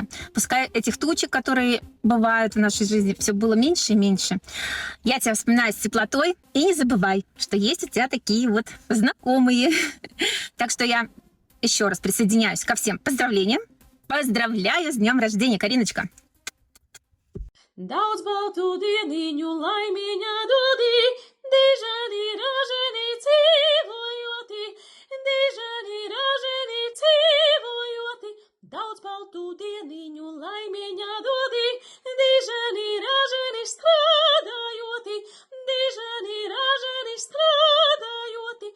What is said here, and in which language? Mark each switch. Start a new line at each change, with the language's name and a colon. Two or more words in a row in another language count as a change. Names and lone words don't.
Russian: Пускай этих тучек, которые бывают в нашей жизни, все было меньше и меньше. Я тебя вспоминаю с теплотой. И не забывай, что есть у тебя такие вот знакомые. Так что я еще раз присоединяюсь ко всем поздравлениям. Поздравляю с днем рождения, Кариночка!
Latvian: Daudz baltu dieniņu laimīņā dodī, dižani raženi dzīvojoti, dižani raženi dzīvojoti. Daudz baltu dieniņu laimīņā dodī, dižani raženi strādājoti, dižani raženi strādājoti.